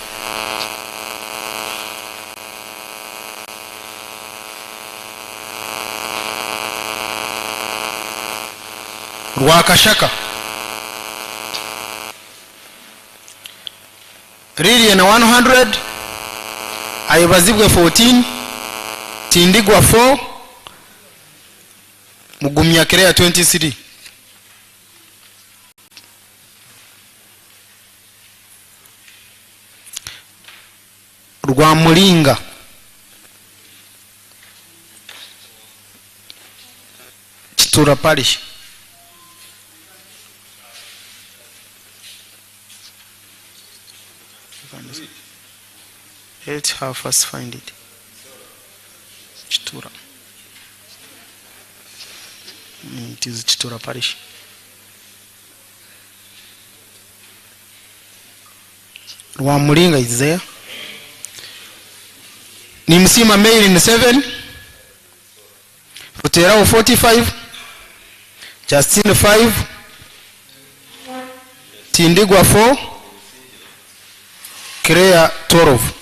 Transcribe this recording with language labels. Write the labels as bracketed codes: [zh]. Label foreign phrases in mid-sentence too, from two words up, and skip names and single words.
[en] Rwakashaka, Lilian 100, Ayabazibwe 14, Tindigwa 4, Mugumya Kireya 23. Rwamulinga, Chitura Parish. Let's have first find it. Chitura. It is Chitura Parish. Rwamulinga is there. Nimsima Mairin 7, Rutera 45, Justine 5, Tindigwa 4, Kireya 12.